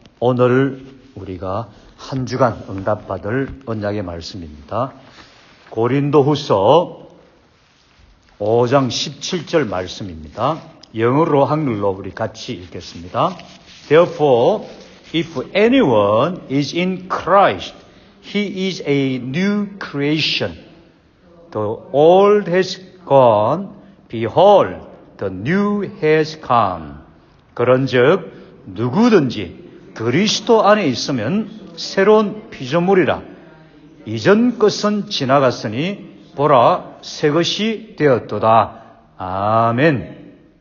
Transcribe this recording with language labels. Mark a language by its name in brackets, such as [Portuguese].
[Korean] 오늘 우리가 한 주간 응답받을 언약의 말씀입니다. 고린도후서 5장 17절 말씀입니다. 영어로 한글로 우리 같이 읽겠습니다. [English] Therefore, if anyone is in Christ, he is a new creation. The old has gone, behold, the new has come. [Korean] 그런즉 누구든지 그리스도 안에 있으면 새로운 피조물이라. 이전 것은 지나갔으니 보라 새 것이 되었도다. 아멘.